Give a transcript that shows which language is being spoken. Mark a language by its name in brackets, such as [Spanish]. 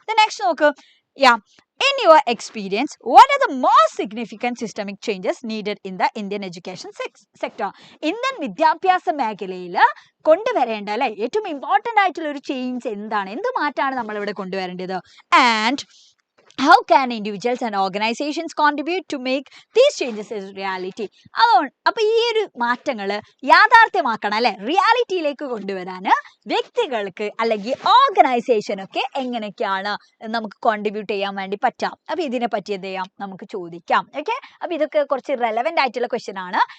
[English] Next നോക്ക്, in your experience, what are the most significant systemic changes needed in the Indian education sector? [Malayalam] Indian വിദ്യാഭ്യാസ മേഖലയിൽ കൊണ്ടുവരേണ്ട അല്ലെ ഏറ്റവും ഇമ്പോർട്ടന്റ് ആയിട്ടുള്ള ഒരു ചേഞ്ച് എന്താണ്? എന്ത് മാറ്റാണ് നമ്മൾ ഇവിടെ കൊണ്ടുവരേണ്ടത്? [English] And how can individuals and organizations contribute to make these changes a reality? [Malayalam] അപ്പൊ ഈ ഒരു മാറ്റങ്ങൾ യാഥാർത്ഥ്യമാക്കണം അല്ലെ, റിയാലിറ്റിയിലേക്ക് കൊണ്ടുവരാൻ വ്യക്തികൾക്ക് അല്ലെങ്കിൽ ഓർഗനൈസേഷനൊക്കെ എങ്ങനെയൊക്കെയാണ് നമുക്ക് കോൺട്രിബ്യൂട്ട് ചെയ്യാൻ വേണ്ടി പറ്റാം? അപ്പൊ ഇതിനെ പറ്റി എന്ത് ചെയ്യാം, നമുക്ക് ചോദിക്കാം. ഓക്കെ, അപ്പൊ ഇതൊക്കെ കുറച്ച് റെലവെന്റ് ആയിട്ടുള്ള ക്വസ്റ്റ്യൻ ആണ്.